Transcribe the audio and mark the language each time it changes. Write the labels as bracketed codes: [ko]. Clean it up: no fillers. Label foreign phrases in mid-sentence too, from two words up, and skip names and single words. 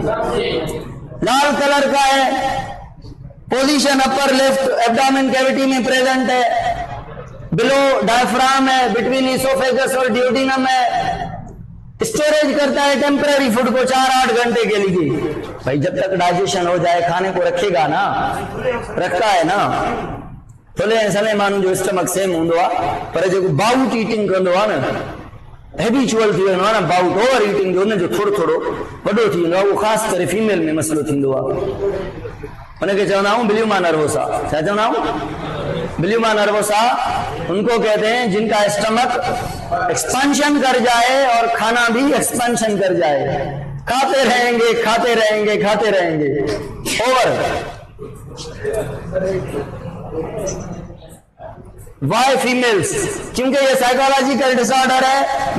[hi] लाल कलर का है, पोजीशन [en] upper left abdomen cavity [hi] में प्रेजेंट है, [en] below diaphragm [hi] है, [en] between esophagus [hi] और ड्यूडिनम है, स्टोरेज करता है [en] temporary food [hi] को 4-8 घंटे के लिए। भाई जब तक डाइजेशन हो जाए खाने को रखेगा ना, रखता है ना। [sd] थोड़े सने मानू जो स्टमक सेम होंदो आ, पर जो [en] bout eating [sd] कंदो आ न, हैबिचुअल थी वेंदो आ न, [en] bout over eating [sd] जो न, जो थोड़ो वडो थी वेंदो आ, वो खास करे फीमेल में मसलो थींदो आ। उनके चवंदा आहियूं [en] bulimia nervosa. [sd] छा चवंदा आहियूं? [en] bulimia nervosa [hi] उनको कहते हैं जिनका स्टमक एक्सपेंशन कर जाए और खाना भी एक्सपेंशन कर जाए, खाते रहेंगे। और [en] why females, [hi] क्योंकि ये [en] psychological disorder [hi] है।